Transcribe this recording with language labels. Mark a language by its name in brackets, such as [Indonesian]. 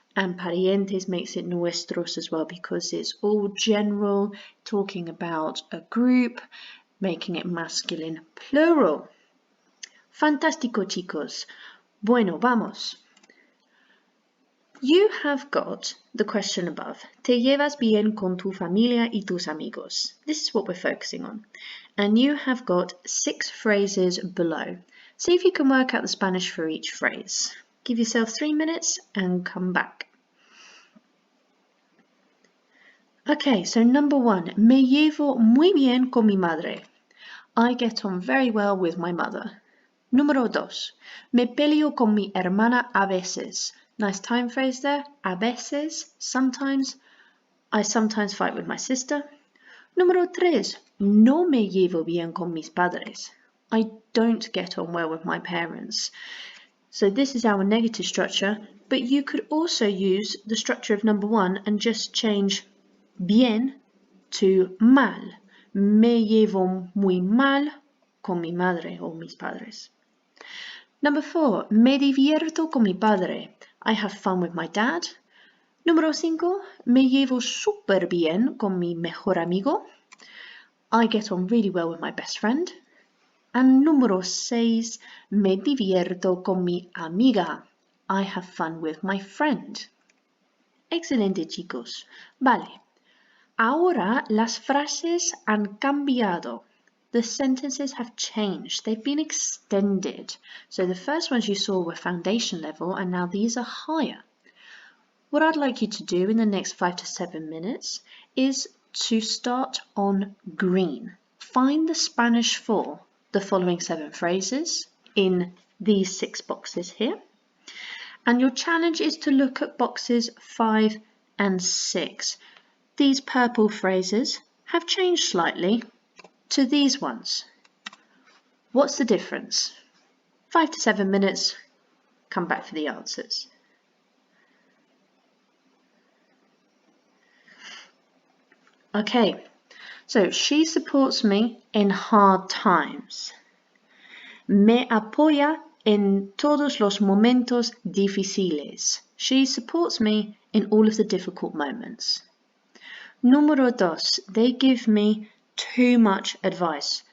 [English] And parientes makes it nuestros as well because it's all general, talking about a group, making it masculine plural. [Spanish] Fantástico, chicos. Bueno, vamos. [English] You have got the question above. [Spanish] Te llevas bien con tu familia y tus amigos. [English] This is what we're focusing on. And you have got 6 phrases below. See if you can work out the Spanish for each phrase. Give yourself 3 minutes and come back. Okay, so number 1. [Spanish] Me llevo muy bien con mi madre. [English] I get on very well with my mother. [Spanish] Número 2. Me peleo con mi hermana a veces. [English] Nice time phrase there. A veces, sometimes. I sometimes fight with my sister. [Spanish] Número 3. No me llevo bien con mis padres. [English] I don't get on well with my parents. So this is our negative structure, but you could also use the structure of number 1 and just change bien to mal. [Spanish] Me llevo muy mal con mi madre o mis padres. [English] Number 4. [Spanish] Me divierto con mi padre. [English] I have fun with my dad. [Spanish] Número 5. Me llevo súper bien con mi mejor amigo. [English] I get on really well with my best friend. And número 6. [Spanish] Me divierto con mi amiga. [English] I have fun with my friend. [Spanish] Excelente, chicos. Vale. Ahora las frases han cambiado. [English] The sentences have changed. They've been extended. So the first ones you saw were foundation level and now these are higher. What I'd like you to do in the next 5 to 7 minutes is to start on green. Find the Spanish for the following 7 phrases in these 6 boxes here. And your challenge is to look at boxes 5 and 6. These purple phrases have changed slightly to these ones. What's the difference? 5 to 7 minutes, come back for the answers. Okay, so she supports me in hard times. [Spanish] Me apoya en todos los momentos difíciles. [English] She supports me in all of the difficult moments. Número 2, they give me too much advice.